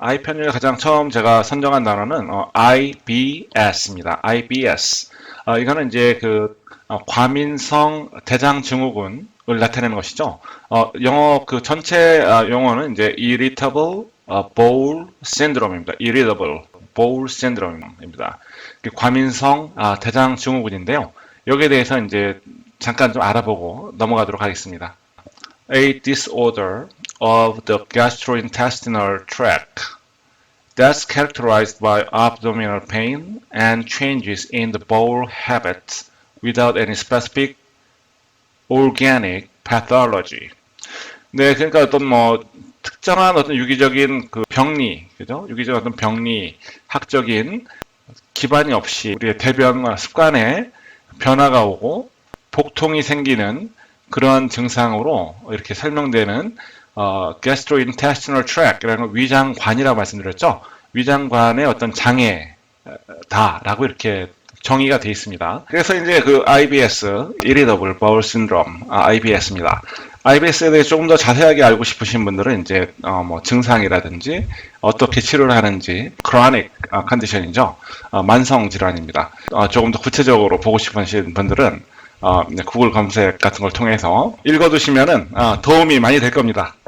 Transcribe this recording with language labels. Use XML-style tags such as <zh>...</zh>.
<ko>IPN을 가장 처음 제가 선정한 단어는 IBS입니다. IBS. 이거는 이제 그 과민성 대장증후군을 나타내는 것이죠. 영어 그 전체 용어는 이제 Irritable Bowel Syndrome입니다. Irritable Bowel Syndrome입니다. 과민성 대장증후군인데요. 여기에 대해서 이제 잠깐 좀 알아보고 넘어가도록 하겠습니다.</ko> <en>A disorder of the gastrointestinal tract that's characterized by abdominal pain and changes in the bowel habits without any specific organic pathology.</en> <ko>네, 그러니까 어떤 뭐 특정한 어떤 유기적인 그 병리, 그죠? 유기적인 어떤 병리, 학적인 기반이 없이 우리의 대변 습관에 변화가 오고 복통이 생기는 그런 증상으로 이렇게 설명되는 gastrointestinal tract라는 위장관이라고 말씀드렸죠. 위장관의 어떤 장애다라고 이렇게 정의가 되어 있습니다. 그래서 이제 그 IBS, Irritable Bowel Syndrome, IBS입니다. IBS에 대해 조금 더 자세하게 알고 싶으신 분들은 이제 뭐 증상이라든지 어떻게 치료를 하는지 chronic 컨디션이죠. 만성 질환입니다. 조금 더 구체적으로 보고 싶으신 분들은 구글 검색 같은 걸 통해서 읽어두시면은 도움이 많이 될 겁니다.</ko>